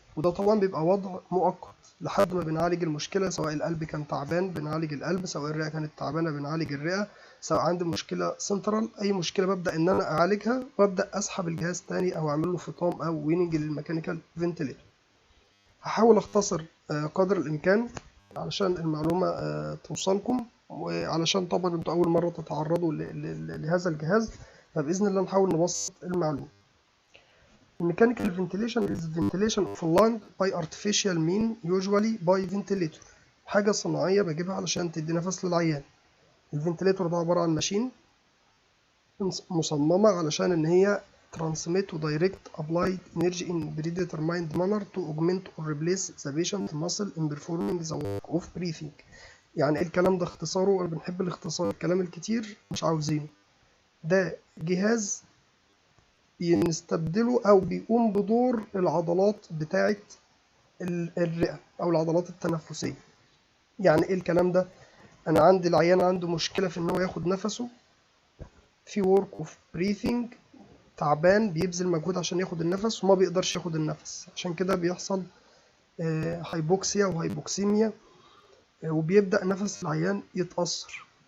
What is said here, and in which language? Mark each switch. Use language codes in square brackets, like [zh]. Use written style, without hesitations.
[ar] وده طبعا بيبقى وضع مؤقت لحد ما بنعالج المشكلة، سواء القلب كان تعبان بنعالج القلب، سواء الرئة كانت تعبانة بنعالج الرئة، سواء عندي مشكلة سنترال، أي مشكلة ببدأ إن أنا أعالجها وأبدأ أسحب الجهاز تاني أو أعمل له فطام أو ويننج للميكانيكال فنتليتور. هحاول أختصر قدر الإمكان علشان المعلومة توصلكم، وعلشان طبعا انتوا أول مرة تتعرضوا لهذا الجهاز، فبإذن الله نحاول نبسط المعلومة. [en] Mechanical ventilation is ventilation of lung by artificial mean, usually by ventilator. [ar] حاجة صناعية بجيبها علشان تدي نفس للعيان. الفنتليتور ده عبارة عن ماشين مصممة علشان إن هي [en] transmit و direct applied energy in predetermined manner to augment or replace the patient muscle in performing the work of breathing. [ar] يعني إيه الكلام ده اختصاره؟ أنا بنحب الاختصار، الكلام الكتير مش عاوزينه. ده جهاز بنستبدله أو بيقوم بدور العضلات بتاعة الرئة أو العضلات التنفسية. يعني إيه الكلام ده؟ أنا عندي العيان عنده مشكلة في إن هو ياخد نفسه، في [en] work of breathing، [ar] تعبان بيبذل مجهود عشان ياخد النفس وما بيقدرش ياخد النفس، عشان كده بيحصل هايبوكسيا وهايبوكسيميا، وبيبدأ نفس العيان يتأثر.